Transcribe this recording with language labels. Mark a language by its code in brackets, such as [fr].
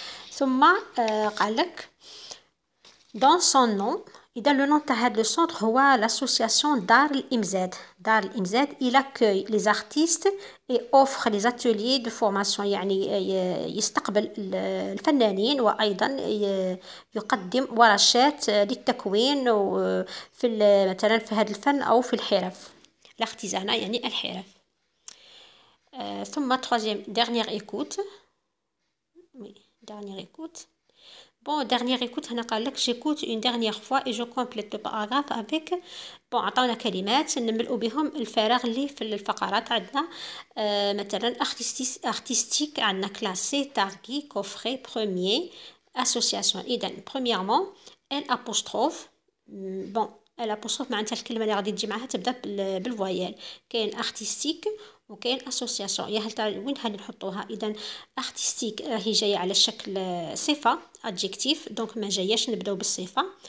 [ar] ثم قال لك [fr] dans son nom. [ar] إذا [fr] le nom [ar] تاع هذا السونتر هو l'association دار الإمزاد. [fr] دار الإمزاد il accueille les artistes et offre les ateliers de formation. [ar] يعني يستقبل الفنانين وأيضا يقدم ورشات للتكوين في مثلا في هذا الفن أو في الحرف l'artisanat يعني الحرف. ثم [fr] dernière écoute. dernière écoute. Bon, dernière écoute [ar] هنا قال لك [fr] j'écoute une dernière fois et je complète le paragraphe avec bon [ar] عطاونا كلمات نملؤ بهم الفراغ اللي في الفقرات. عندنا مثلا artistique عندنا classé targi coffret premier association. إذا [fr] premièrement l'apostrophe. bon [ar] الابوستروف معناتها الكلمه اللي غادي تجي معها تبدا بالفويال. كاين ارتستيك وكاين اسوسياسيون. يا هل وين هاني نحطوها؟ اذا ارتستيك راهي جايه على شكل صفه ادجكتيف، دونك ما جاياش نبداو بالصفه.